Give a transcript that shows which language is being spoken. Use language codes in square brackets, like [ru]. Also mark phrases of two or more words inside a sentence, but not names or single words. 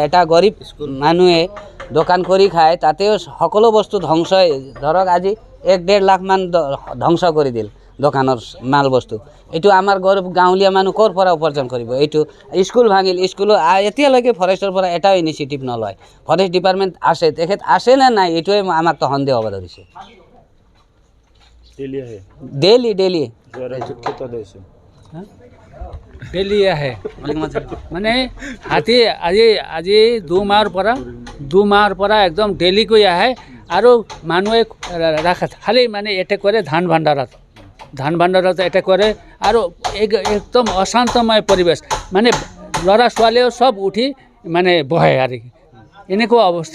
[as] এটা গৰীব মানুহে দোকান কৰি খায়, তাতেও সকলো বস্তু ধ্বংস, ধৰক আজি 1-1.5 লাখ মান ধ্বংস কৰি দিল দোকানৰ মাল বস্তু। এইটো আমাৰ গৰীব গাঁৱলীয়া মানুহ ক'ৰ পৰা উপাৰ্জন কৰিব? এইটো স্কুল ভাঙিল, স্কুলো এতিয়ালৈকে ফৰেষ্টৰ পৰা এটাও ইনিচিয়েটিভ নলয়। ফৰেষ্ট ডিপাৰ্টমেণ্ট আছে, তেখেত আছে নে নাই এইটোৱে আমাক তো সন্দেহ হ'ব ধৰিছে। ডেইলি ডেইলি আহে মানে হাতী আজি 2 মাহৰ পৰা একদম ডেইলি কৈ আহে আৰু মানুহে ৰাখে খালি মানে এটেক কৰে ধান ভাণ্ডাৰত এটেক কৰে আৰু একদম অশান্তময় পৰিবেশ, মানে ল'ৰা ছোৱালীও সব উঠি মানে বহে আৰু এনেকুৱা অৱস্থা।